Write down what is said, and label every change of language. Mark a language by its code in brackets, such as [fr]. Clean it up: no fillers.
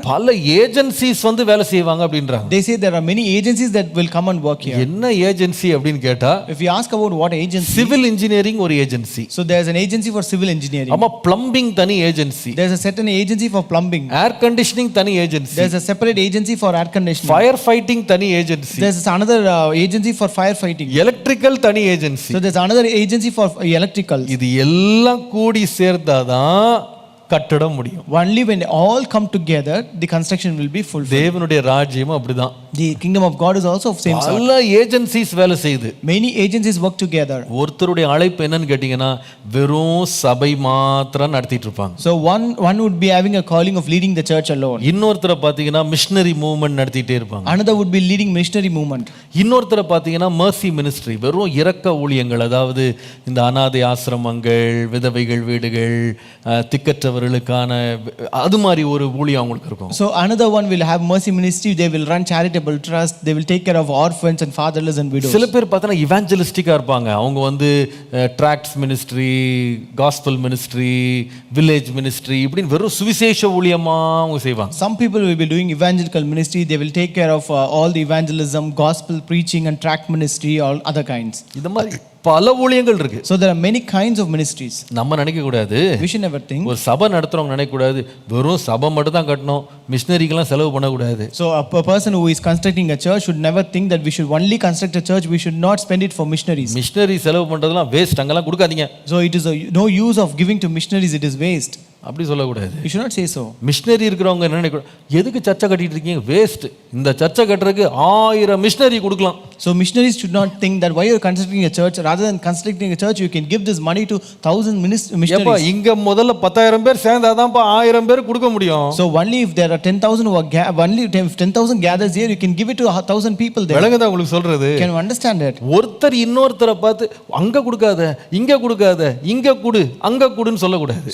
[ta] பல ஏஜென்சிஸ் வேலை செய்வாங்க அப்படின்றாங்க. [en] They say there are many agencies that will come and work here. [ta] என்ன ஏஜென்சி அப்படினு கேட்டா, [en] if you ask about what agency, [ta] civil engineering ஒரு agency. [en] So there's an agency for civil engineering. [ta] ஆமா, plumbing தனி agency. [en] There's a certain agency for plumbing. [ta] Air conditioning தனி agency. [en] There's a separate agency for air conditioning. [ta] Fire fighting தனி agency. [en] There's another agency for fire fighting. [ta] Electrical தனி agency. [en] So there's another agency for electrical. [ta] இது எல்லாம் கூடி சேர்ந்தாதான் கட்டடம் முடியும். [en] Only when all come together the construction will be fulfilled. [ta] தேவனுடைய ராஜ்யம் அப்படிதான். [en] The kingdom of God is also of same sort. [ta] பல ஏஜென்சிஸ் வேலை செய்யுது. [en] Many agencies work together. [ta] ஒருத்தருடைய அழைப்பு என்னன்னு கேட்டீங்கன்னா, வெறும் சபை மாத்திரம் நடத்திட்டு இருப்பாங்க. [en] So one would be having a calling of leading the church alone. [ta] இன்னொருத்தரை பாத்தீங்கன்னா மிஷனரி மூவ்மெண்ட் நடத்திட்டே இருப்பாங்க. [en] Another would be leading missionary movement. [ta] இன்னொருத்தரை பாத்தீங்கன்னா மர்சி மினிஸ்ட்ரி, வெறும் இரக்க ஊழியங்கள், அதாவது இந்த அனாதை ஆசிரமங்கள், விதவைகள் வீடுகள், திக்கற்றவர் அவர்களுக்கான அது மாதிரி ஒரு ஊழியம் அவங்களுக்கு இருக்கும். [en] So another one will have mercy ministry. They will run charitable trust. They will take care of orphans and fatherless and widows. [ta] சில பேர் பார்த்தா இவாஞ்சலிஸ்டிக்கா இருப்பாங்க. அவங்க வந்து ட்ராக்ட்ஸ் ministry, gospel ministry, village ministry இப்படின்னு வெறும் சுவிசேஷ ஊழியமா அவங்க செய்வாங்க. [en] Some people will be doing evangelical ministry. They will take care of all the evangelism, gospel preaching and tract ministry, all other kinds. [ta] இந்த மாதிரி பல ஊழியங்கள் இருக்கு. [en] So there are many kinds of ministries. [ta] நம்ம நினைக்க கூடாது, [en] We should never think. [ta] ஒரு சபை நடத்துறவங்க நினைக்க கூடாது வெறும் சபை மட்டும் தான் கட்டணும், மிஷினரிக்கெல்லாம் செலவு பண்ணக்கூடாது. [en] So a person who is constructing a church should never think that we should only construct a church. We should not spend it for missionaries. [ta] Machinery செலவு பண்றதெல்லாம் வேஸ்ட், அங்கெல்லாம் கொடுக்காதீங்க. [en] So it is no use of giving to missionaries. It is waste. [ta] அப்படி சொல்லக்கூடாது. [en] You should not say so. [ta] Machinery இருக்கிறவங்க என்ன நினைக்க, எதுக்கு சர்ச்சை கட்டிட்டு இருக்கீங்க, வேஸ்ட், இந்த சர்ச்சை கட்டுறதுக்கு 1000 மிஷினரி கொடுக்கலாம். [en] So missionaries should not think that while you're constructing a church, rather than constructing a church, you can give this money to 1000 [ta] ஏப்பா [en] missionaries. [ta] இங்க முதல்ல 10,000 பேர் சேர்ந்தாதான்ப்பா 1000 பேர் கொடுக்க முடியும். [en] So only if there are 10,000 who are only if 10,000 gathers here, you can give it to 1,000 people there. [ta] விளங்குதா உங்களுக்கு சொல்றது? [en] Can you understand it? [ta] ஒருத்தர் இன்னொருத்தரை பார்த்து அங்க கொடுக்காத, இங்க கொடுக்காத, இங்க கொடு, அங்க கொடுன்னு சொல்லக்கூடாது.